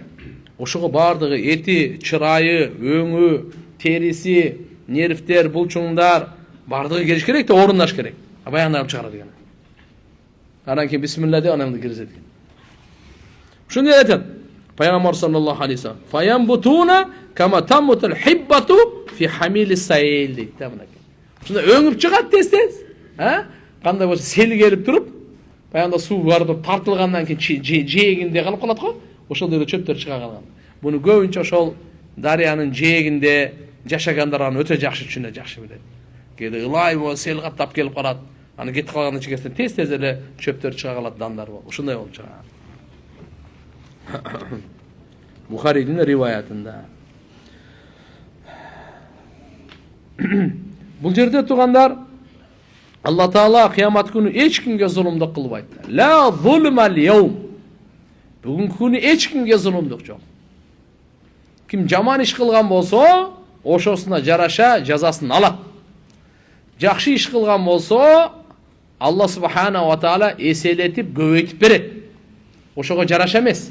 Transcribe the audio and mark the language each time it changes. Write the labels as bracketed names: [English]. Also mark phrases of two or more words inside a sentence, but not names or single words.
[Kyrgyz] Ошого бардыгы эти, чырайы, өңү, териси, нервтер, булчуңдар бардыгы келиш керек да, орундаш керек. Баягындан чыгарат экен. Анан кийин бисмилла деп анан киргизет экен. Ушуну айтат пайгамбар [Arabic] صلى الله عليه وسلم. فينبتون كما تنبت الحبة في حميل السيل [Kyrgyz] дейт да мынакей. Ушунда өңүп чыгат тез. Кандай болсо сел келип туруп, баягында суу барып тартылгандан кийин жээгинде калып калат го. Ошол жерде чөптөр чыга калган. Буну көбүнчө ошол дарыянын жээгинде жашагандар аны өтө жакшы түшүнөт, жакшы билет. Кээде ылай болуп сел каттап келип калат. Аны кетип калгандан чегесин тез эле чөптөр чыга калат, дандар болуп. Ушундай болуп чыга. Бухаридин риваятында. Бул жерде тургандар Алла Таала кыямат күнү эч кимге зулумдук кылбайт. [Arabic] لا ظلم اليوم. [Kyrgyz] Бүгүнкү күнү эч кимге зулумдук жок. Ким жаман иш кылган болсо, ошосуна жараша жазасын алат. Жакшы иш кылган болсо, Алла [Arabic] سبحانه وتعالى [Kyrgyz] эселетип, көбөйтүп берет. Ошого жараша эмес.